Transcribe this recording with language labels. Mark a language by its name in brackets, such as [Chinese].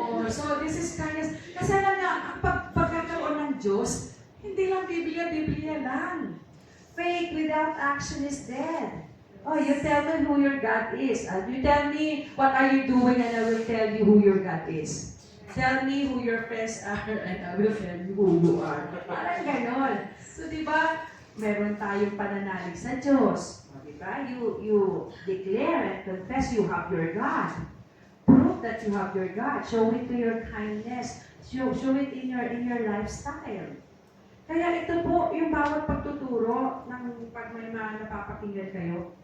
[English] So this is kindness. [Filipino] Kasi alam niya, ang pagkakaroon ng Diyos, hindi lang Biblia lang. [English] Faith without action is dead. Oh, you tell me who your God is. You tell me what are you doing and I will tell you who your God is. Tell me who your friends are and I will tell you who you are. [Filipino] Parang ganon. So, di ba, meron tayong pananalig sa Diyos. O, di ba? [English] You declare and confess you have your God. Prove that you have your God. Show it to your kindness. Show it in your lifestyle. [Filipino] Kaya ito po yung bawat pagtuturo ng pag may mga napapakinggan kayo.